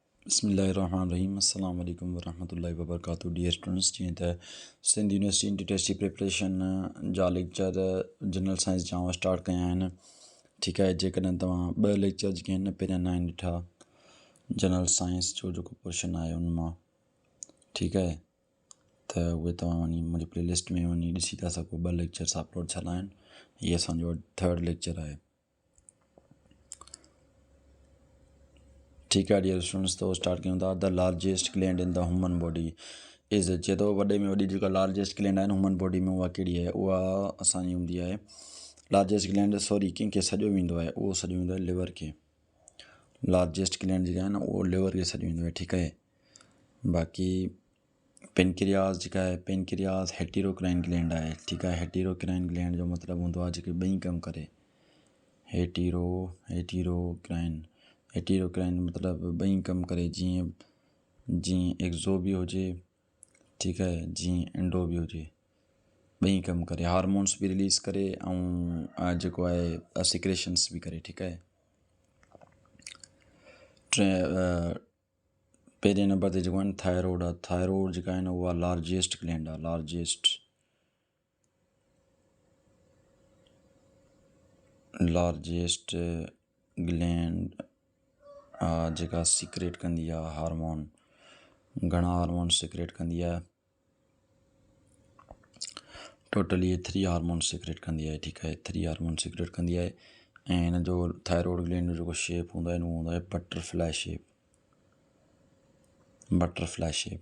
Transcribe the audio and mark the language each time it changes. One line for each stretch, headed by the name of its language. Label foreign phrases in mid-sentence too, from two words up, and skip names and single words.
Arabic: بسم الله الرحمن الرحيم السلام عليكم ورحمة الله وبركاته.
English: Dear students,
Sindhi: जीअं त सिंध यूनिवर्सिटी
English: entry test
Sindhi: जी प्रिपरेशन जा लेक्चर
English: general science
Sindhi: जा स्टार्ट कया आहिनि। ठीकु आहे, जेकॾहिं तव्हां ॿ लेक्चर जेके आहिनि पहिरियां न आहिनि ॾिठा
English: general science
Sindhi: जो जेको पोर्शन आहे उन मां, ठीकु आहे, त उहे तव्हां वञी मुंहिंजी प्लेलिस्ट में वञी ॾिसी था सघो। ॿ
English: lectures upload
Sindhi: थियल आहिनि, हीअ असांजो 3rd लेक्चर आहे। ठीकु आहे
English: dear students,
Sindhi: त स्टार्ट कयूं था।
English: The largest gland in the human body is,
Sindhi: चए थो वॾे में वॾी जेका
English: largest gland
Sindhi: आहे
English: human body
Sindhi: में, उहा कहिड़ी आहे? उहा असांजी हूंदी आहे
English: largest gland,
Sindhi: सॉरी कंहिंखे सॼो वेंदो आहे, उहो सॼो वेंदो आहे लिवर खे।
English: largest gland
Sindhi: जेका आहे न उहो लिवर खे सॼो वेंदो आहे। ठीकु आहे, बाक़ी पेनक्रियास जेका आहे, पेनक्रियास
English: heterocrine gland
Sindhi: आहे। ठीकु आहे,
English: heterocrine gland
Sindhi: जो मतिलबु हूंदो आहे जेके ॿई कमु करे। हेटेरोक्राइन मतिलबु ॿई कमु करे, जीअं एक्ज़ो बि हुजे, ठीकु आहे, जीअं एंडो बि हुजे, ॿई कमु करे, हार्मोन्स बि रिलीज़ करे ऐं जेको आहे सिक्रेशंस बि करे। ठीकु आहे, पहिरें नंबर ते जेको आहे न थायरॉइड आहे। थायरॉइड जेका आहे न उहा
English: largest gland
Sindhi: आहे।
English: largest gland
Sindhi: जेका सीक्रेट कंदी आहे हार्मोन, घणा
English: hormone secrete
Sindhi: कंदी आहे? टोटल इहे 3
English: hormone secrete
Sindhi: कंदी आहे। ठीकु आहे, 3
English: hormone secrete
Sindhi: कंदी आहे। ऐं हिन जो
English: thyroid gland
Sindhi: जो जेको शेप हूंदो आहे न, उहो हूंदो आहे
English: butterfly shape.